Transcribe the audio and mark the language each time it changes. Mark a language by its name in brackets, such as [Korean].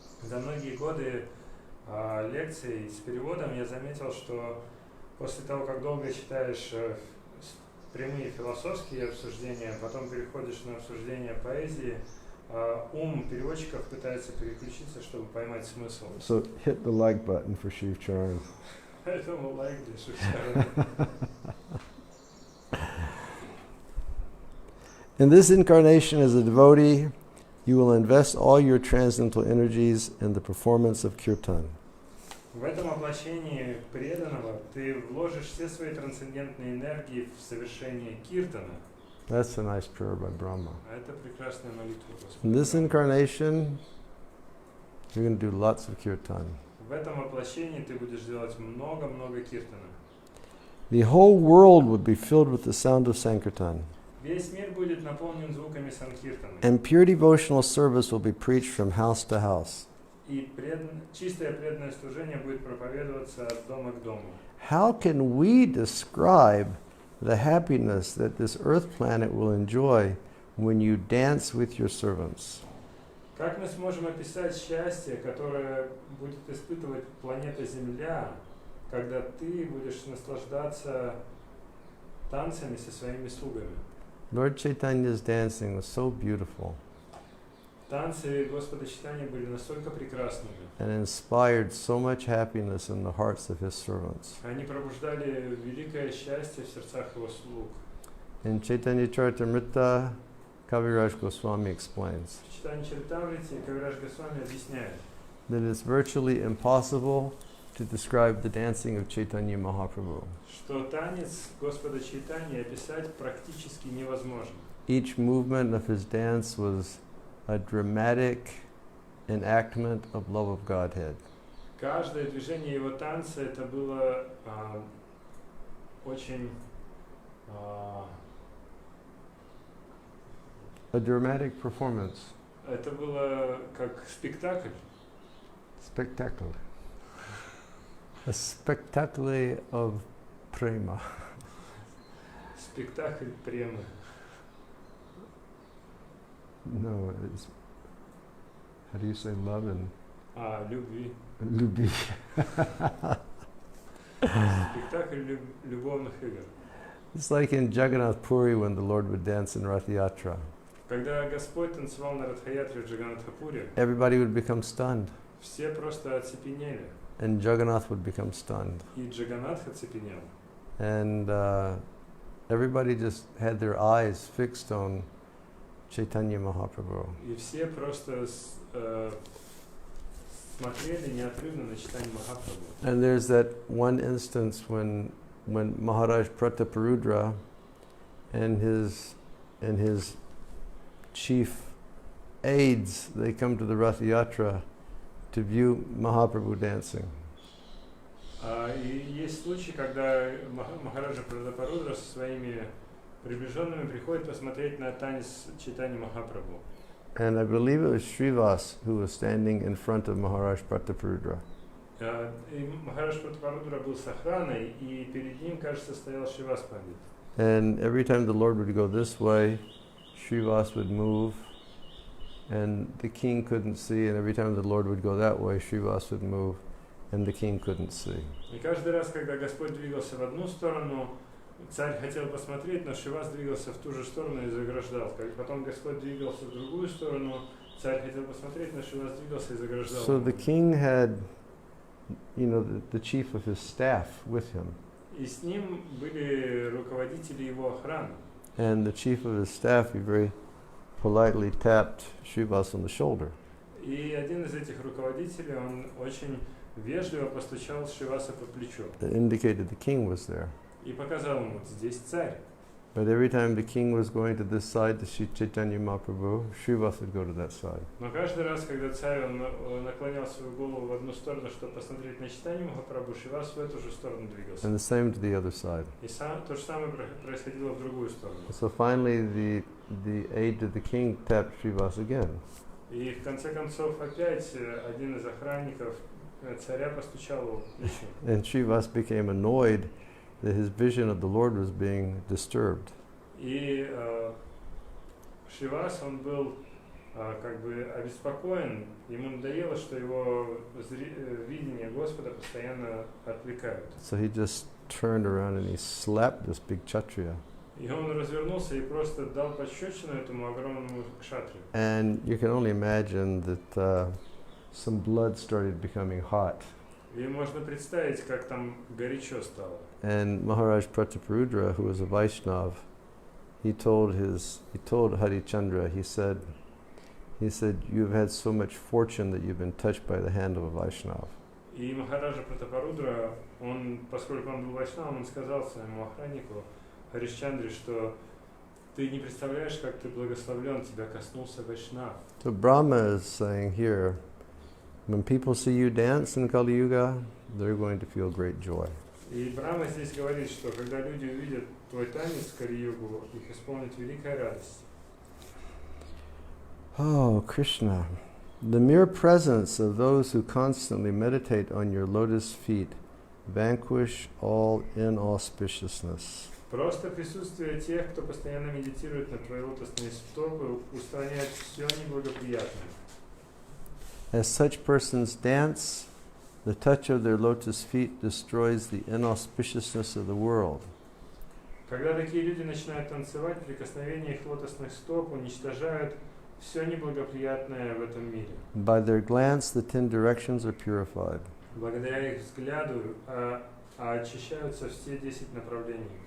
[Russian] За многие годы лекций с переводом я заметил, что после того, как долго читаешь прямые философские обсуждения, потом переходишь на обсуждение поэзии, ум переводчиков пытается переключиться, чтобы поймать смысл. [English] So hit the like button for Shiv Charan. [Russian] Поэтому лайк для Шивчарана. [English] In this incarnation as a devotee, you will invest all your transcendental energies in the performance of kirtan. [Russian] В этом воплощении преданного ты вложишь все свои трансцендентные энергии в совершение киртана. [English] That's a nice prayer by Brahma. [Russian] Это прекрасная молитва Господа. [English] In this incarnation, you're going to do lots of kirtan. [Russian] В этом воплощении ты будешь делать много-много киртана. [English] The whole world would be filled with the sound of Sankirtan. [Russian] Весь мир будет наполнен звуками санкиртана. [English] And pure devotional service will be preached from house to house. [Russian] И чистое преданное служение будет проповедоваться от дома к дому. [English] How can we describe the happiness that this earth planet will enjoy when you dance with your servants? [Russian] Как мы сможем описать счастье, которое будет испытывать планета Земля, когда ты будешь наслаждаться танцами со своими слугами? [English] Lord Chaitanya's dancing was so beautiful [Russian] Танцы Господа Чайтаньи были настолько прекрасными. [English] and inspired so much happiness in the hearts of his servants. [Russian] Они пробуждали великое счастье в сердцах его слуг. [English] In Chaitanya Charitamrita, Kaviraj Goswami explains [Russian] В Читании Чаритамрите Кавирадж Госвами объясняет, [English] that it's virtually impossible to describe the dancing of Chaitanya Mahaprabhu. [Russian] что танец Господа Чайтаньи описать практически невозможно. [English] Each movement of his dance was a dramatic enactment of love of Godhead. [Russian] Каждое движение его танца это было очень [English] A dramatic performance. [Russian] это было как спектакль. [English] Spectacle. A spectacle of prema. [Russian] Спектакль премы. [English] No, it's, how do you say love and [Russian] Любви. lubi? Спектакль любовных игр. [English] It's like in Jagannath Puri when the Lord would dance in Rath Yatra. [Russian] Когда Господь танцевал на Радхаятре в Джаганнатхапуре, [English] Everybody would become stunned, [Russian] все просто оцепенели. [English] and Jagannath would become stunned. [Russian] И Джаганнатх оцепенел. [English] And everybody just had their eyes fixed on Chaitanya Mahaprabhu. [Russian] И все просто смотрели неотрывно на Чайтанью Махапрабху. [English] And there's that one instance when Maharaj Prataparudra and his chief aides, they come to the Rath Yatra to view Mahaprabhu dancing. [Russian] И есть случай, когда Махараджа Пратапарудра со своими приближенными приходит посмотреть на танец Чайтаньи Махапрабху. [English] And I believe it was Srivas who was standing in front of Maharaj Prataparudra. [Russian] И Махарадж Пратапарудра был с охраной, и перед ним, кажется, стоял Шривас Пандит. [English] And every time the Lord would go this way, Srivas would move, and the king couldn't see, and every time the Lord would go that way, Srivas would move, and the king couldn't see. [Russian] И каждый раз, когда Господь двигался в одну сторону, царь хотел посмотреть, но Шривас двигался в ту же сторону и заграждал. Потом Господь двигался в другую сторону, царь хотел посмотреть, но Шривас двигался и заграждал. [English] So the king had, you know, the chief of his staff with him. [Russian] И с ним были руководители его охраны. [English] And the chief of his staff, he very politely tapped Srivas on the shoulder. [Russian] И один из этих руководителей, он очень вежливо постучал Шриваса по плечу [English] that indicated the king was there. [Russian] и показал ему: вот здесь царь. [English] But every time the king was going to this side to see Chaitanya Mahaprabhu, Srivas would go to that side. [Russian] Но каждый раз, когда царь наклонял свою голову в одну сторону, чтобы посмотреть на Чайтанью Махапрабху, Шривас в эту же сторону двигался. [English] And the same to the other side. [Russian] И то же самое происходило в другую сторону. [English] So finally the aide to the king tapped Srivas again. [Russian] И в конце концов опять один из охранников царя постучал его по плечу. [English] And Srivas became annoyed that his vision of the Lord was being disturbed. [Russian] И Шривас, он был как бы обеспокоен, ему надоело, что его видение Господа постоянно отвлекают. [English] So he just turned around and he slapped this big Kshatriya. [Russian] И он развернулся и просто дал пощечину этому огромному кшатрию. [English] And you can only imagine that some blood started becoming hot. [Russian] И можно представить, как там горячо стало. [English] And Maharaj Prataparudra, who was a Vaishnav, he told Harichandra, he said, you've had so much fortune that you've been touched by the hand of a Vaishnav. [Russian] И Махараджа Пратапарудра, он, поскольку он был вайшнавом, он сказал своему охраннику Харишчандре, что ты не представляешь, как ты благословлен, тебя коснулся вайшнав. [English] So Brahma is saying here, when people see you dance in Kali Yuga, they're going to feel great joy. [Russian] И Брахма здесь говорит, что когда люди увидят твой танец в Кали-югу, их исполнит великая радость. [English] Oh, Krishna, the mere presence of those who constantly meditate on your lotus feet vanquish all inauspiciousness. [Russian] Просто присутствие тех, кто постоянно медитирует на твои лотосные стопы, устраняет все неблагоприятное. [English] As such persons dance, the touch of their lotus feet destroys the inauspiciousness of the world. [Russian] Когда такие люди начинают танцевать, прикосновение их лотосных стоп уничтожают все неблагоприятное в этом мире. [English] By their glance, the 10 directions are purified. [Russian] Благодаря их взгляду очищаются все 10 направлений.